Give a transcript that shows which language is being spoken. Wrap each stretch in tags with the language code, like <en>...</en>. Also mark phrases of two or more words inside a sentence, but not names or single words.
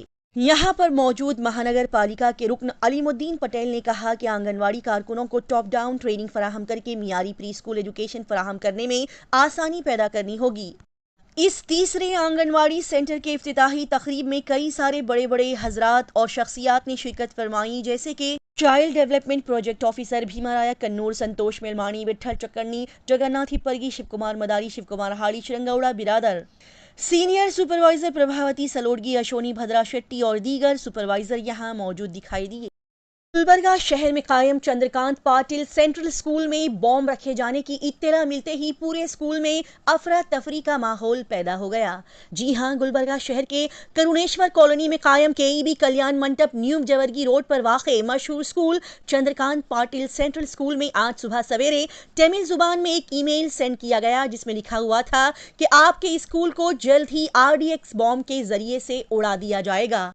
<ur>یہاں پر موجود مہانگر پالیکا کے رکن علیم الدین پٹیل نے کہا کہ آنگن واڑی کارکنوں کو</ur> <en>top down training</en> <ur>فراہم کر کے معیاری</ur> <en>pre school education</en> <ur>فراہم کرنے میں آسانی پیدا کرنی ہوگی۔ اس تیسرے آنگن واڑی سینٹر کے افتتاحی تقریب میں کئی سارے بڑے بڑے حضرات اور شخصیات نے شرکت فرمائی، جیسے کہ</ur> <en>child development project officer</en> <ur>بھیما رایا کنور، سنتوش میلمانی، وٹھل چکرنی، جگناتھ ہپرگی، شیو کمار مداری، شیو کمار ہاڑی، شرنگوڑا برادر،</ur> <en>senior supervisor</en> <ur>پربھاوتی سلوڈگی، اشونی بھدرا شیٹی اور دیگر سپروائزر یہاں موجود دکھائی دیے۔ گلبرگہ شہر میں قائم چندرکانت پاٹل سینٹرل اسکول میں بم رکھے جانے کی اطلاع ملتے ہی پورے اسکول میں افراتفری کا ماحول پیدا ہو گیا۔ جی ہاں، گلبرگہ شہر کے کرونیشور کالونی میں قائم KEB کلیان منٹپ نیو جورگی روڈ پر واقع مشہور اسکول چندرکانت پاٹل سینٹرل اسکول میں آج صبح سویرے تمل زبان میں ایک</ur> <en>e-mail send</en> <ur>کیا گیا، جس میں لکھا ہوا تھا کہ آپ کے اسکول کو جلد ہی RDX بم کے ذریعے سے اڑا دیا جائے گا۔</ur>